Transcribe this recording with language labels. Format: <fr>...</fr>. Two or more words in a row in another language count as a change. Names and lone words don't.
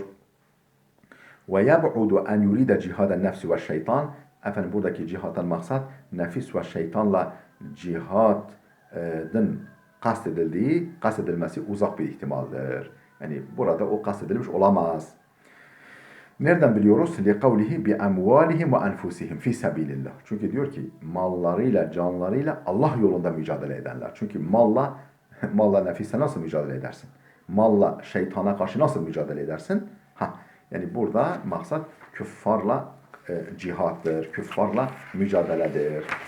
<ar>ويبعد أن يريد جهاد النفس والشيطان.</ar> <tr>Efendim buradaki cihattan maksat nefis ve şeytanla cihadın kastedilmesi uzak bir ihtimaldir. Yani burada o kastedilmiş olamaz. Nereden biliyoruz?</tr> <ar>لِقَوْلِهِ بِاَمْوَالِهِمْ وَاَنْفُسِهِمْ فِي سَب۪يلِ اللّٰهِ.</ar> <tr>Çünkü diyor ki mallarıyla, canlarıyla Allah yolunda mücadele edenler. Çünkü malla nefise nasıl mücadele edersin? Malla şeytana karşı nasıl mücadele edersin? Yani burada maksat küffarla cihattır, küffarla mücadeledir.</tr>